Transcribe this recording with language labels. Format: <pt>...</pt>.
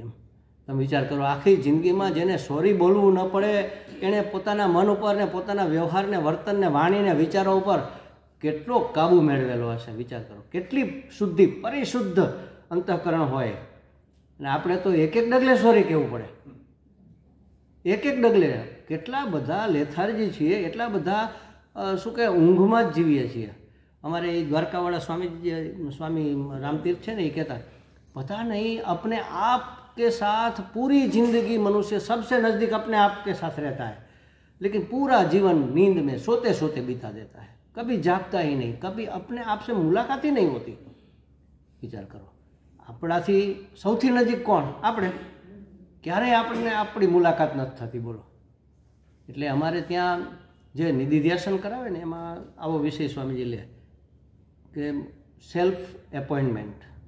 <gu>એમ તમે વિચાર કરો, આખી જિંદગીમાં જેને સોરી બોલવું ન પડે એણે પોતાના મન ઉપર ને પોતાના વ્યવહારને, વર્તનને, વાણીને, વિચારો ઉપર કેટલો કાબુ મેળવેલો હશે. વિચાર કરો, કેટલી શુદ્ધિ, પરિશુદ્ધ અંતઃકરણ હોય, અને આપણે તો એક એક ડગલે સોરી કહેવું પડે, એક એક ડગલે. કેટલા બધા લેથાર્જી છીએ, એટલા બધા શું કહે ઊંઘમાં જ જીવીએ છીએ. અમારે એ દ્વારકાવાળા સ્વામી રામતીર્થ છે ને, એ કહેતા</gu> <hi>पता नहीं अपने आप के साथ पूरी जिंदगी मनुष्य सबसे नज़दीक अपने आप के साथ रहता है, लेकिन पूरा जीवन नींद में सोते सोते बिता देता है, कभी जागता ही नहीं, कभी अपने आप से मुलाकात ही नहीं होती. विचार करो,</hi> <gu>આપણાથી સૌથી નજીક કોણ? આપણે. ક્યારેય આપણને આપણી મુલાકાત નથી થતી, બોલો. એટલે અમારે ત્યાં જે નિધિધ્યાસન કરાવે ને એમાં આવો વિષય સ્વામીજી લે કે સેલ્ફ એપોઇન્ટમેન્ટ.</gu>